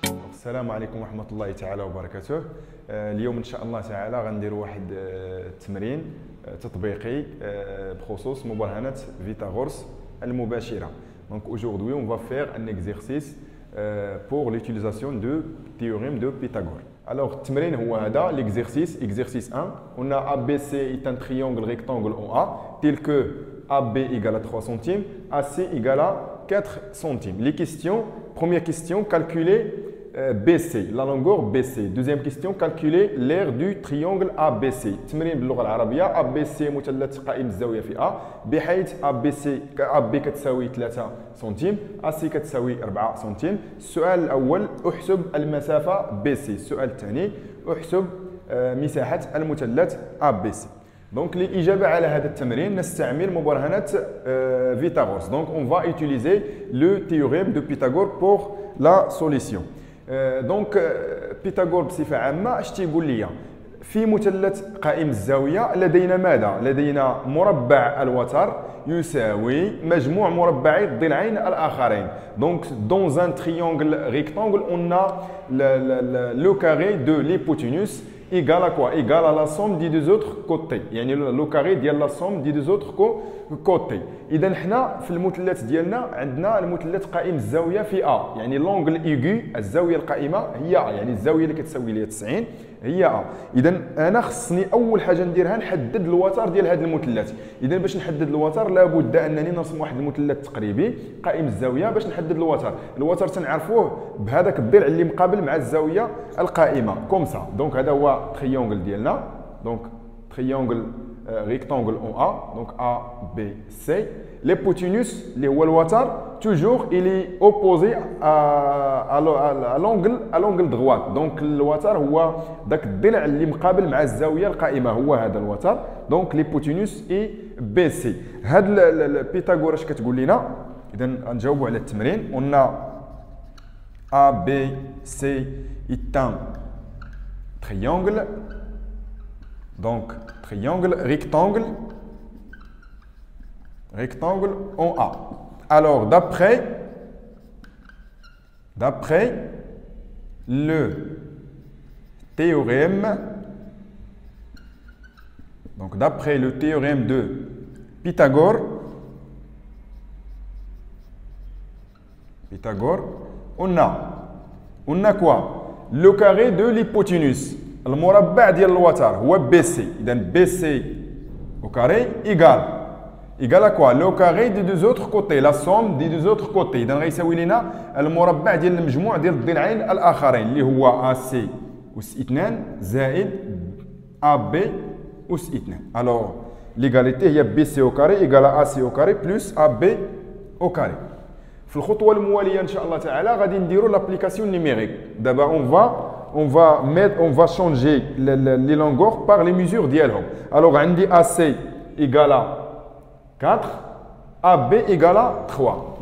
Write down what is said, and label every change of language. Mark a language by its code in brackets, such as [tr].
[ar] السلام عليكم ورحمة الله تعالى وبركاته. اليوم إن شاء الله تعالى غنديروا واحد التمرين تطبيقي بخصوص مبرهنة فيثاغورس المباشرة. [fr] Donc aujourd'hui on va faire un exercice pour l'utilisation du théorème de Pythagore. Alors [ar] التمرين هو هذا [fr] l'exercice exercice 1. On a ABC est un triangle rectangle en A tel que AB égale à 3 centimes, AC égale à 4 centimes. Les questions, première question, calculer BC, la longueur BC. Deuxième question, calculer l'aire du triangle ABC. [ar] تمرين باللغة العربية ABC مثلث قائم الزاوية في A بحيث AB كتساوي 3 سنتيم AC كتساوي 4 سنتيم. السؤال الأول أحسب المسافة BC. السؤال الثاني أحسب مساحة المثلث ABC. Donc l'إجابة على هذا التمرين نستعمل مبرهنة فيثاغورس. [fr] Donc on va utiliser le théorème de Pythagore pour la solution. [ar] دونك بيثاغور بصفة عامة اش تيقول لي؟ في مثلث قائم الزاوية لدينا ماذا؟ لدينا مربع الوتر يساوي مجموع مربعي الضلعين الآخرين. [fr] Donc dans un triangle rectangle on a le carré de l'hypoténuse égale à quoi? Égale à la somme des deux autres côtés. يعني le carré ديال la somme des deux autres côtés. [ar] إذا حنا في المثلث ديالنا عندنا المثلث قائم الزاوية في A. يعني [fr] لونغل ايغو [ar] الزاوية القائمة هي A. يعني الزاوية اللي كتساوي لي 90 هي A. إذا أنا خصني أول حاجة نديرها نحدد الوتر ديال هذا المثلث. إذا باش نحدد الوتر لابد أنني نرسم واحد المثلث تقريبي قائم الزاوية باش نحدد الوتر. الوتر تنعرفوه بهذاك الضلع اللي مقابل مع الزاوية القائمة كوم سا. دونك هذا هو triangle ديالنا. [fr] دونك triangle rectangle en A, donc A, B, C. L'hypoténuse, [ar] اللي هو الوتر, [fr] toujours il est opposé à l'angle droit. [ar] Donc الوتر هو ذاك الضلع اللي مقابل مع الزاوية القائمة هو هذا الوتر. [fr] Donc l'hypoténuse est BC. [ar] هذا بيثاغور اش كتقول لنا؟ إذا غنجاوبوا على التمرين. [fr] On a A, B, C est un triangle. Donc, triangle, rectangle en A. Alors, d'après le théorème, donc d'après le théorème de Pythagore, on a quoi? Le carré de l'hypoténuse. [ar] المربع ديال الوتر هو BC. [fr] إذا BC au carré égale à quoi? Le carré des deux autres côtés, la somme des deux autres côtés. [ar] إذا غيساوي لنا المربع ديال المجموع ديال الضلعين الآخرين اللي هو AC أس 2 زائد AB أس 2. [fr] Alors l'égalité هي BC au carré égale à AC au carré plus AB au carré. [ar] في الخطوة الموالية إن شاء الله تعالى غادي نديرو [fr] l'application numérique. D'abord on va changer les longueurs par les mesures d'ILHOM. Alors, on dit AC égale à 4, AB égale à 3.